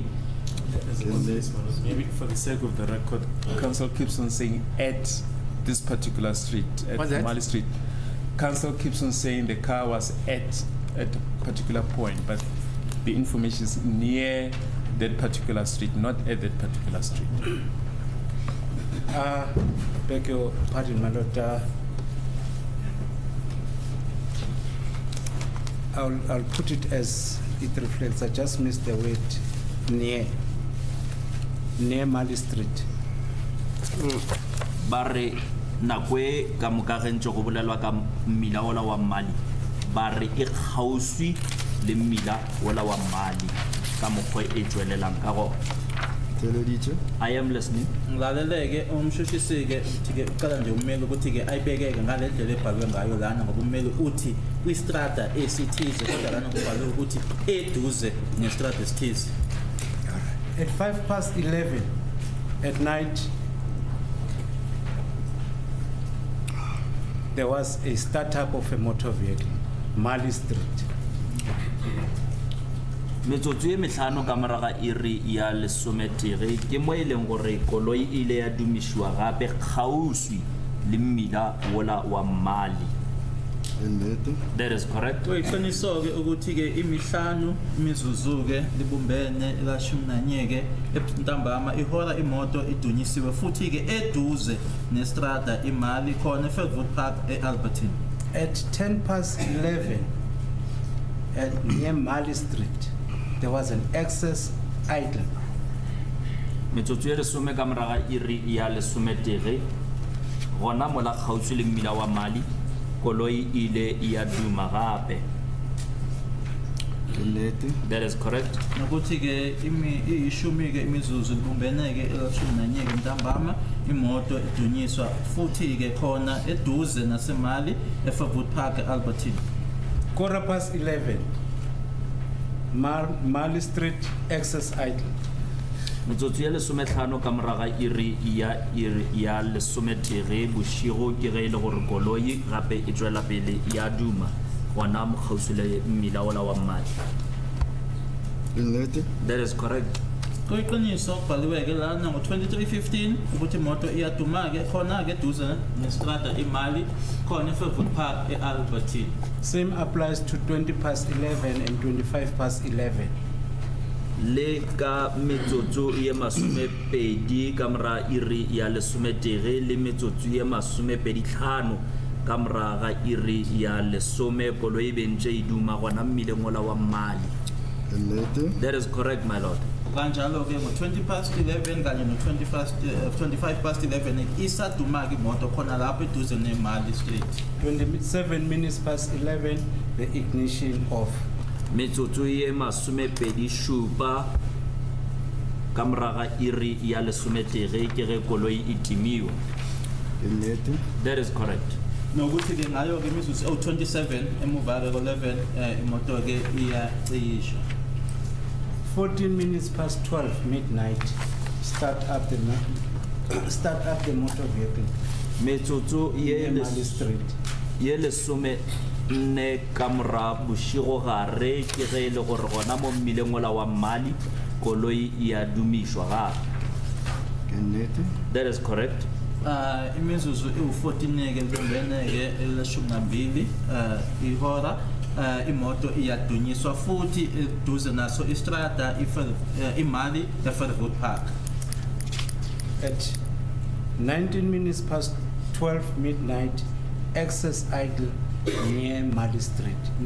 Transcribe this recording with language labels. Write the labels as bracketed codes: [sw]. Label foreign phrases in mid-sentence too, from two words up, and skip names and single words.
[en] Maybe for the sake of the record, Council keeps on saying at this particular street, What's at that? Mali Street. Council keeps on saying the car was at a particular point, but the information is near that particular street, not at that particular street. Beg your pardon, my lord. I'll put it as it reflects. I just missed the word near Mali Street. [nso] Ba re nako e ka moka ge ntse go bolelwa ka mmila ola wa Mali ba re e kgauswi le mmila ola wa Mali ka mokgwa e tswelelang ka go. Teleditše. [en] I am listening. [zu] Ngilaleleke umshushisi-ke ukuthi-ke uqala nje ummeli ukuthi-ke ayibekeke ngale ndlela ebhalwe ngayo lana ngoba ummeli uthi kwistrata esithize kodwa lana kubhalwe ukuthi eduze nestrata esithize. [en] At 11:05 at night, there was a startup of a motor vehicle, Mali Street. [nso] Metsotso e metlhano ka moraga iri ya lesometere ke mo e leng gore koloi ile ya dumišiwa gape kgauswi le mmila wola wa Mali. Nnete. [en] That is correct. [zu] Kuyiqiniso-ke ukuthi-ke imihlanu imizuzu-ke libumbene elashumi nanye-ke ntambama ihora imoto idunyisiwe futhi-ke eduze nestrada imali khona eFairwood Park e-Alberton. [en] At 11:10, at near Mali Street, there was an excess idle. [nso] Metsotso e lesome ka moraga iri ya lesometere gona mola kgauswi le mmila wa Mali koloi ile ya duma gape. Nnete. [en] That is correct. [zu] Nokuthi-ke iyishumi-ke imizuzu libumbeneke elashumi nanye-ke ntambama imoto idunyiswa futhi-ke khona eduze nasemali eFairwood Park e-Alberton. [en] 11:15, Mali Street, excess idle. [nso] Metsotso ya lesometlhano ka moraga iri ya lesometere bošigo ke ge e le gore koloi gape e tswela pele ya duma gona mo kgauswi le mmila ola wa Mali. Nnete. [en] That is correct. [zu] Kuyiqiniso kubhaliwe-ke lana ngo-23:15 ukuthi imoto iyaduma-ke khona-ke eduze nestrada imali khona eFairwood Park e-Alberton. [en] Same applies to 20:11 and 25:11. [nso] Le ka metsotso ye masomepedi ka mora iri ya lesometere le metsotso ye masomepeditlhano ka moraga iri ya lesome koloi e bentse e duma gona mmileng ola wa Mali. Nnete. [en] That is correct, my lord. [zu] Kanjalo-ke ngo-20:11 kanye no-25:11 isaduma-ke imoto khona lapho eduze neMali Street. [en] 11:07, the ignition off. [nso] Metsotso ye masomepedi šupa ka moraga iri ya lesometere ke ge koloi e timiwa. Nnete. [en] That is correct. [zu] Nokuthi-ke ngayo-ke imizuzu ewu-27 emuva-ke ko-11 imoto-ke iyacishwa. [en] 12 midnight, start up the motor vehicle [nso] Metsotso ye [en] near Mali Street. [nso] ye lesome nne ka mora bošigo gare ke ge e le gore gona mo mmileng ola wa Mali koloi ya dumišwa gape. Ke nnete. [en] That is correct. [zu] Imizuzu iwu-14 ke ntembene ke eleshumi nambili ihora imoto iyadunyiswa futhi eduze naso istrada imali eFerwood Park. [en] At 19 minutes past 12 midnight, excess idle near Mali Street.